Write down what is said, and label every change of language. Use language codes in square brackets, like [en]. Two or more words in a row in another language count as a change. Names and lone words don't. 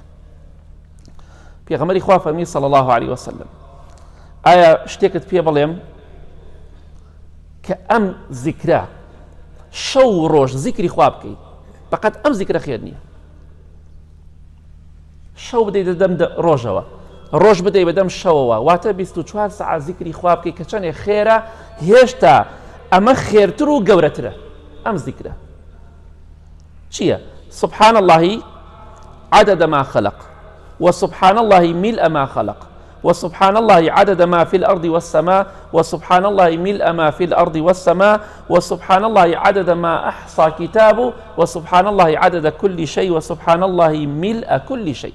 [ckb] پێغەمبەری خوا فەرمی [ar] صلی الله عليه وسلم [ckb] ئایا شتێکت پێ بڵێم کە ئەم زیکرە شەو و ڕۆژ زیکری خوا بکەی، فقط ئەم زیکرە خێر نییە، شەو بدەیت بەدەم ڕۆژەوە، ڕۆژ بدەیت بەدەم شەوەوە، واتە 24 ساعت زیکری خوا بکەی کە چەندێک خێرە، هێشتا ئەمە خێرتر و گەورەترە. ئەم زیکرە چییە؟ [ar] سبحان الله عدد ما خلق وسبحان الله ملء ما خلق وسبحان الله عدد ما في الأرض والسماء وسبحان الله ملء ما في الأرض والسماء وسبحان الله عدد ما أحصى كتابه وسبحان الله عدد كل شيء وسبحان الله ملء كل شيء.